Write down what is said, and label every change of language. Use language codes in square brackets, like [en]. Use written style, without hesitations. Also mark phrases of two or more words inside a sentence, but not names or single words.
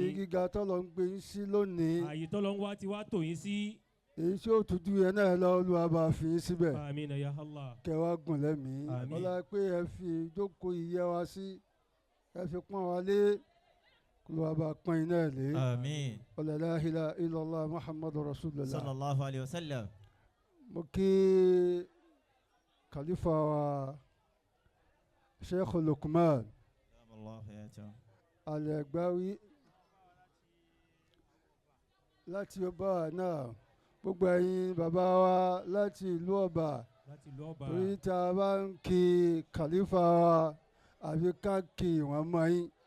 [yo] ibi gíga tọ́lọ̀ ń gbé yín sí lónìí. ààyè tọ́lọ̀ ń wá ti wá tò yín sí. èyí tí ó tuju yẹn náà lọ Olúwa bá fi yín síbẹ̀. [ar] آمين يا الله. [yo] kẹwàá gùn lẹ́mìí. àmín. ọlá pé ẹ fi ìjókòó ìyẹ́ wa sí ẹ fi pọ́n wa lé Olúwa bá pọ́n yín náà lé. àmín. [ar] لا إله إلا الله محمد رسول الله. صلى الله عليه وسلم. [yo] mo kí Khalifa wa Sheikh Lukmon Al-Azhariy láti ọba náà gbogbo ẹ̀yin bàbá wa láti ìlú ọba torí tá a bá ń kí Khalifa wa àbí ká kí wọn mọ yín